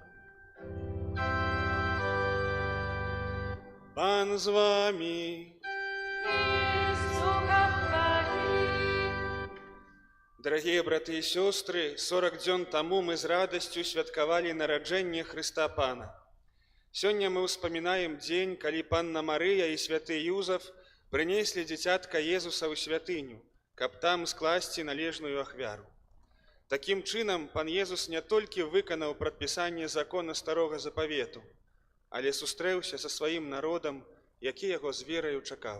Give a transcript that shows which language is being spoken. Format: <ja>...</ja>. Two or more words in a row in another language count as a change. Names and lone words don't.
<be>Пан з вами. Дорогие браты и сестры, 40 дзён тому мы с радостью святкавали нараджэнне Христа Пана. Сёння мы успоминаем дзень, калі Панна Марыя и святы Юзаф принесли дзіцятка Езуса ў святыню, каб там скласці належную ахвяру. Таким чынам, Пан Езус не толькі выканаў прадпісанне закона Старога Запавету, але сустрэўся са сваім народам, які яго з вераю чакаў.</be>